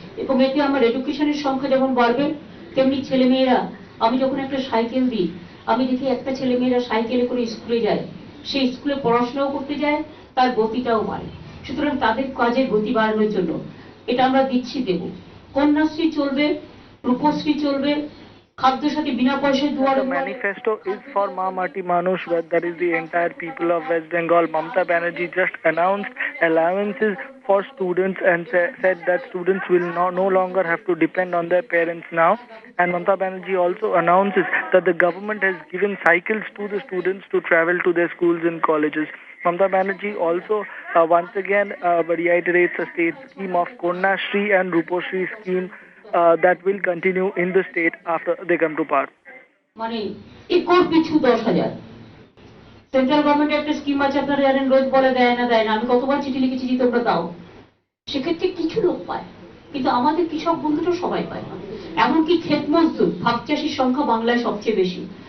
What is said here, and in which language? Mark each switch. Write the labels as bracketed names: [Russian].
[Bangla] এবং এতে আমার এডুকেশনের সংখ্যা যেমন বাড়বে, তেমনি ছেলেমেয়েরা, আমি যখন একটা সাইকেল দিই, আমি দেখি একটা ছেলেমেয়েরা সাইকেলে করে স্কুলে যায়, সেই স্কুলে পড়াশোনাও করতে যায়, তার গতিটাও বাড়ে। সুতরাং তাদের কাজের গতি বাড়ানোর জন্য এটা আমরা দিচ্ছি, দেব। কন্যাশ্রী চলবে, রূপশ্রী চলবে, খাদ্যসাথী বিনা পয়সায় দুয়ারে। [English] The manifesto is for Ma Mati Manush, that is the entire people of West Bengal. Mamata Banerjee just announced allowances for students and said that students will no longer have to depend on their parents now. And Mamata Banerjee also announces that the government has given cycles to the students to travel to their schools and colleges. Mamata Banerjee also once again reiterates a state scheme of Konyashri and Rupashri scheme that will continue in the state after they come to power. [Bangla] মানে acre পিছু 10,000 central গভর্নমেন্টের একটা scheme আছে, আপনারা জানেন, রোজ বলে দেয় না দেয় না, আমি কতবার চিঠি লিখেছি যে তোমরা দাও। সেক্ষেত্রে কিছু লোক পায়, কিন্তু আমাদের কৃষক বন্ধুরা সবাই পায় না। এমনকি ক্ষেত মজদুর, ভাগ চাষির সংখ্যা বাংলায় সবচেয়ে বেশি।